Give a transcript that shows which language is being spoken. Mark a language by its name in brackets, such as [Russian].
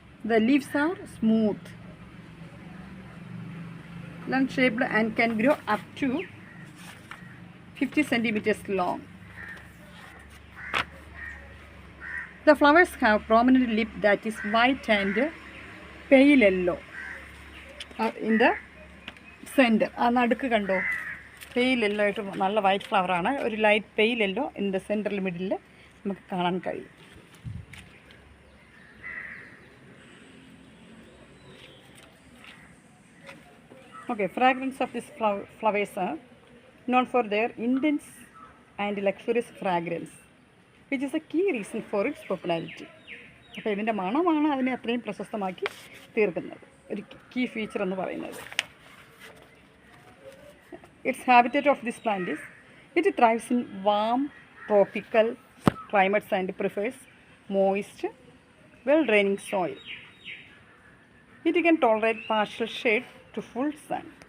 [English] The leaves are smooth, lung-shaped and can grow up to 50 centimeters long. The flowers have prominent lip that is white and pale yellow in the center. [Malayalam] ആ നടുക്ക് കണ്ടോ, pale yellow ആയിട്ട് നല്ല white ഫ്ലവറാണ്. [English] ഒരു light pale yellow in the central middle [Malayalam] നമുക്ക് കാണാൻ കഴിയും. [English] Okay, fragrance of these flowers are known for their intense and luxurious fragrance, which is a key reason for its popularity. [Malayalam] അപ്പോൾ ഇതിൻ്റെ മണമാണ് അതിനെ അത്രയും പ്രശസ്തമാക്കി തീർക്കുന്നത്, ഒരു കീ ഫീച്ചർ എന്ന് പറയുന്നത്. [English] Its habitat of this plant is, it thrives in warm tropical climates and prefers moist, well-draining soil. It can tolerate partial shade to full sun.